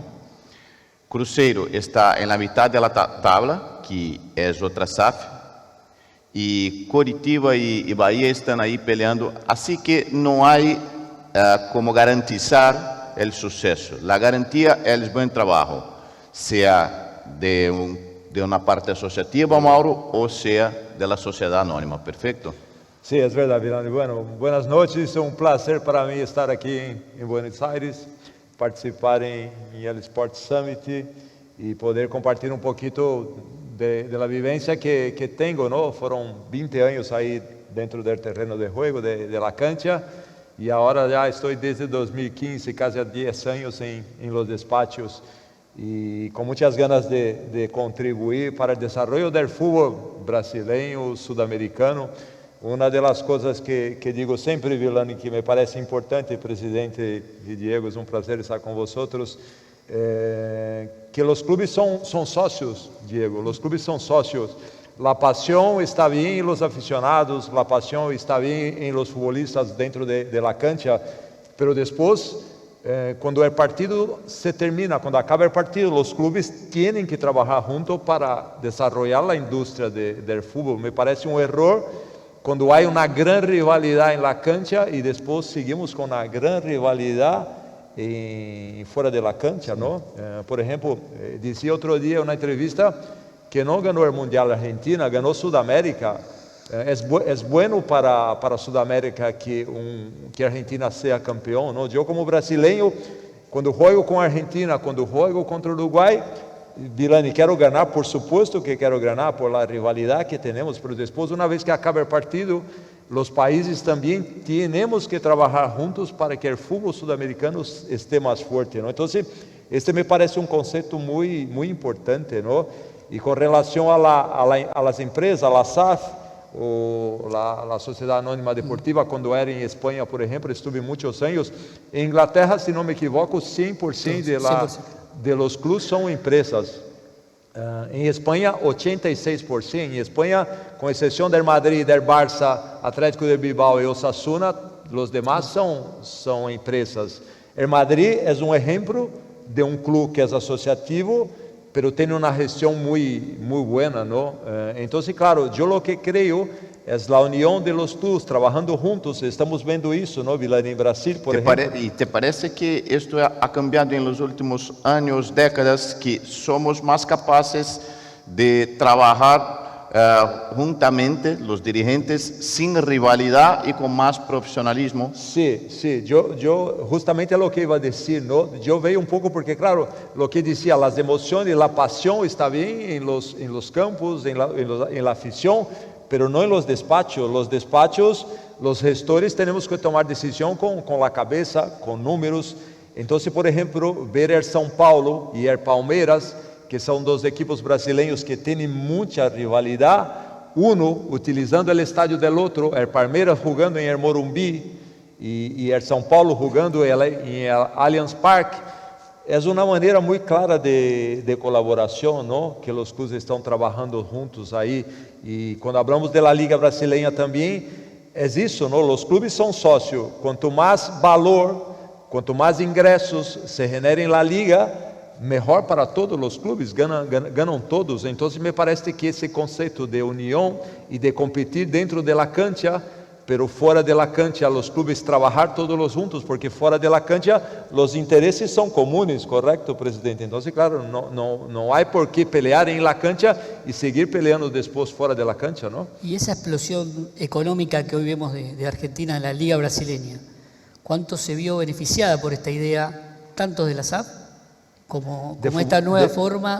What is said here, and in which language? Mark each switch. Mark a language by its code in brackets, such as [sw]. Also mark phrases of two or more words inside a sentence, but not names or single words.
[pt] Cruzeiro está na metade da tabla, que é outra SAF, e Coritiba e Bahia estão aí peleando, assim que não há como garantizar o sucesso. A garantia é o bom trabalho, seja de uma parte associativa, Mauro, ou seja da sociedade anônima. Perfeito? [es] Sí, es verdad, Vilani. Bueno, buenas noches. Es un placer para mí estar aquí en Buenos Aires, participar en el Sport Summit y poder compartir un poquito de la vivencia que tengo, ¿no? Fueron 20 años ahí dentro del terreno de juego, de la cancha, y ahora ya estoy desde 2015, casi 10 años en los despachos, y con muchas ganas de contribuir para el desarrollo del fútbol brasileño, sudamericano. [pt] Uma das coisas que digo sempre, Vilani, que me parece importante, presidente e Diego, é um prazer estar com vocês, que os clubes são sócios, Diego, os clubes são sócios. A paixão está bem em [es] los aficionados, [pt] a paixão está bem em [es] los futbolistas dentro de la cancha, pero [pt] depois, quando o partido se termina, quando acaba o partido, os clubes têm que trabalhar juntos para desenvolver a indústria do futebol. Me parece um erro quando há uma grande rivalidade na cancha e depois seguimos com uma grande rivalidade fora da cancha, não? Por exemplo, dizia outro dia na entrevista que não ganhou o Mundial Argentina, ganhou Sudamérica. É bueno para Sudamérica que a Argentina seja campeão, não? Eu como brasileiro, quando jogo com a Argentina, quando jogo contra o Uruguai, Vilani, quero ganhar, [es] por supuesto [pt] que quero ganhar por la rivalidade que temos, mas depois, uma vez que acaba o partido, os países também temos que trabalhar juntos para que o futebol sudamericano esteja mais forte, não? Então, este me parece um conceito muito importante, não? E com relação [es] a las empresas, a la [pt] SAF, a Sociedade Anônima Deportiva, quando era em Espanha, por exemplo, estive muitos anos. Em Inglaterra, se não me equivoco, 100% [es] de los clubes [pt] são empresas. Em Espanha, 86%. Em Espanha, com exceção do Madrid, do Barça, Atlético de Bilbao e Osasuna, os demais são empresas. O Madrid é um exemplo de um clube que é associativo, pero tem uma gestão muito boa, não? Então, claro, eu o que creio é a união [es] de los clubes [pt] trabalhando juntos. Estamos vendo isso, não, Vilani, em Brasil, por exemplo. [es] ¿Y te parece que esto ha cambiado en los últimos años, décadas, que somos más capaces de trabajar juntamente, los dirigentes, sin rivalidad y con más profesionalismo? Sí, yo justamente lo que iba a decir, ¿no? Yo veo un poco porque, claro, lo que decía, las emociones, la pasión está bien en los campos, en la afición, pero no en los despachos. Los despachos, los gestores tenemos que tomar decisión con la cabeza, con números. Entonces, por ejemplo, ver el São Paulo y el Palmeiras, [pt] que são dos equipos brasileiros que têm muita rivalidade, utilizando o estádio do outro, o Palmeiras jogando em Morumbi e o São Paulo jogando em Allianz Parque, é uma maneira muito clara de colaboração, não? Que os clubes estão trabalhando juntos aí. E quando falamos da Liga Brasileira também, é isso, não? Os clubes são sócios. Quanto mais valor, quanto mais ingressos se generem na Liga, melhor para todos os clubes, ganham todos. Então, me parece que esse conceito de união e de competir dentro da cancha pero fora [es] de la cancha los clubes trabajar todos los juntos, [pt] porque fora [es] de la cancha los intereses son comunes, ¿correcto, presidente? Entonces, claro, no hay por qué pelear en la cancha y seguir peleando después fuera de la cancha, ¿no? Y esa explosión económica que hoy vemos de Argentina en la Liga Brasileña, ¿cuánto se vio beneficiada por esta idea, tanto de la SAF como esta nueva forma